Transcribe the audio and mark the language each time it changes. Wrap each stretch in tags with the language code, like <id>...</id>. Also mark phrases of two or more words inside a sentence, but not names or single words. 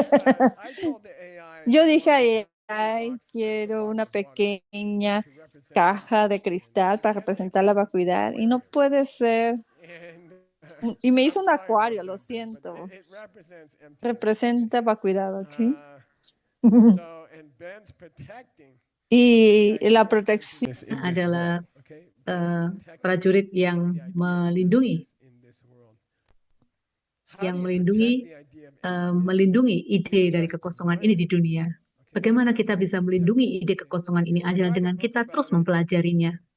<es>Yo dije quiero una pequeña caja de cristal para representar la vacuidad y no puede ser. Y me hizo un acuario, lo siento. Representa vacuidad, ¿ok? Y la protección.</es> <id>Adalah prajurit yang melindungi ide dari kekosongan ini di dunia. Bagaimana kita bisa melindungi ide kekosongan ini adalah dengan kita terus mempelajarinya.</id>